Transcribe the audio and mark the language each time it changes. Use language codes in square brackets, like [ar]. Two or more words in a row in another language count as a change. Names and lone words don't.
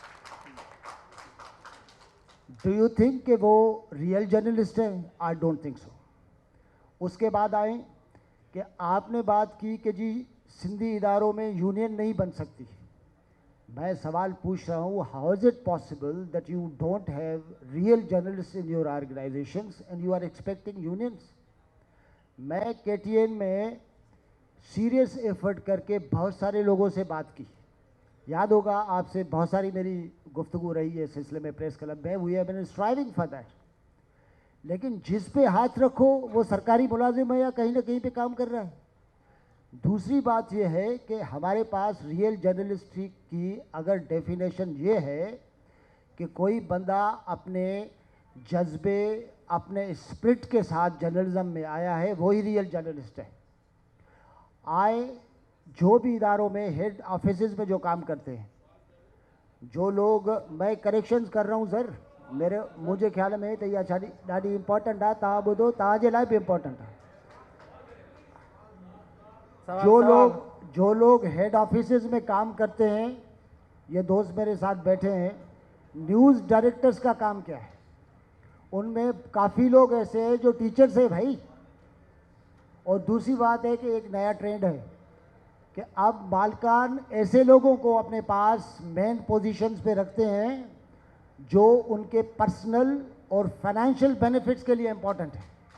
[en] do you think [ur] کہ وہ [en] real journalist हैं? I don't think so. [ur] اس کے بعد آئے کہ آپ نے بات کی کہ جی سندھی اداروں میں یونین نہیں بن سکتی. میں سوال پوچھ رہا ہوں, [en] How is it possible that you don't have real journalist in your organizations and you are expecting unions? [ur] میں KTN میں [en] serious effort [ur] کر کے بہت سارے لوگوں سے بات کی، یاد ہوگا آپ سے بہت ساری میری گفتگو رہی ہے اس سلسلے میں [en] press club [ur] میں, [en] We have been striving for that. [ur] لیکن جس پہ ہاتھ رکھو وہ سرکاری ملازم ہے یا کہیں نہ کہیں پہ کام کر رہا ہے. دوسری بات یہ ہے کہ ہمارے پاس [en] real journalist [ur] کی اگر ڈیفینیشن یہ ہے کہ کوئی بندہ اپنے جذبے، اپنے اسپرٹ کے ساتھ جرنلزم میں آیا ہے، وہی [en] real journalist [ur] ہے. جو بھی اداروں میں [en] head offices [ur] میں جو کام کرتے ہیں، جو لوگ، میں کریکشنز کر رہا ہوں سر, [sd] मुझे ख्याल में तो इहा ॾाढी इम्पोर्टेंट आहे, तव्हां ॿुधो, तव्हांजे लाइ बि इम्पोर्टेंट आहे। [ur] جو لوگ [en] head offices [ur] میں کام کرتے ہیں، یہ دوست میرے ساتھ بیٹھے ہیں, [en] news directors [ur] کا کام کیا ہے? ان میں کافی لوگ ایسے ہیں جو ٹیچرز ہیں بھائی. اور دوسری بات ہے کہ ایک نیا ٹرینڈ ہے کہ اب مالکان ایسے لوگوں کو اپنے پاس [en] main positions [ur] پہ رکھتے ہیں جو ان کے پرسنل اور [en] financial benefits [ur] کے لیے امپورٹنٹ ہے.